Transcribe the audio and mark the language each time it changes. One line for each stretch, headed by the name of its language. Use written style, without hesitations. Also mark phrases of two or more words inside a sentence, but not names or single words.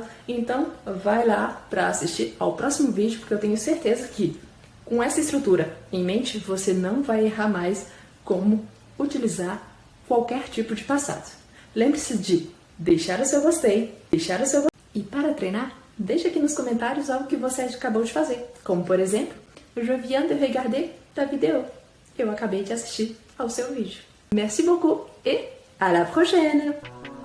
Portuguese: Então, vai lá para assistir ao próximo vídeo, porque eu tenho certeza que com essa estrutura em mente, você não vai errar mais como utilizar qualquer tipo de passado. Lembre-se de deixar o seu gostei, deixar o seu gostei. E para treinar, deixa aqui nos comentários algo que você acabou de fazer. Como, por exemplo,
French: je viens de regarder ta vidéo.
Portuguese: Eu acabei de assistir ao seu vídeo.
French: Merci beaucoup et à la prochaine!